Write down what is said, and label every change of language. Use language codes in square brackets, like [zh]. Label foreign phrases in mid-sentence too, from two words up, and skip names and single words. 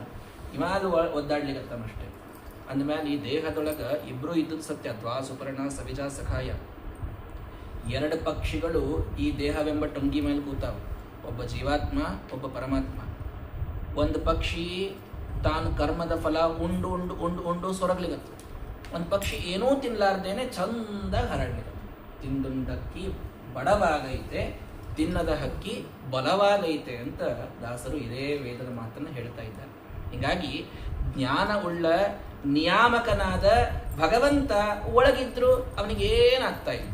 [kn] ಇವಾಗ ಒದ್ದಾಡ್ಲಿಕ್ಕತ್ತಾನಷ್ಟೇ. ಅಂದಮೇಲೆ ಈ ದೇಹದೊಳಗೆ ಇಬ್ರು ಇದ್ದದ್ದು ಸತ್ಯ. [sa] ದ್ವಾ ಸುಪರ್ಣ ಸವಿಜಾ ಸಖಾಯ. [kn] 2 ಪಕ್ಷಿಗಳು ಈ ದೇಹವೆಂಬ ಟೊಂಗಿ ಮೇಲೆ ಕೂತಾವ. ಒಬ್ಬ ಜೀವಾತ್ಮ, ಒಬ್ಬ ಪರಮಾತ್ಮ. ಒಂದು ಪಕ್ಷಿ ತಾನು ಕರ್ಮದ ಫಲ ಉಂಡು ಉಂಡು ಉಂಡು ಉಂಡು ಸೊರಗ್ಲಿಗತ್ತು. ಒಂದು ಪಕ್ಷಿ ಏನೂ ತಿನ್ಲಾರ್ದೇನೆ ಚಂದಾಗಿ ಹರಡ್ಲಿಕ್ಕೆ. ತಿಂದುಂಡಕ್ಕಿ ಬಡವಾಗೈತೆ, ತಿನ್ನದ ಹಕ್ಕಿ ಬಲವಾಗೈತೆ ಅಂತ ದಾಸರು ಇದೇ ವೇದದ ಮಾತನ್ನು ಹೇಳ್ತಾ ಇದ್ದಾರೆ. ಹೀಗಾಗಿ ಜ್ಞಾನ ಉಳ್ಳ ನಿಯಾಮಕನಾದ ಭಗವಂತ ಒಳಗಿದ್ರು ಅವನಿಗೇನಾಗ್ತಾ ಇಲ್ಲ.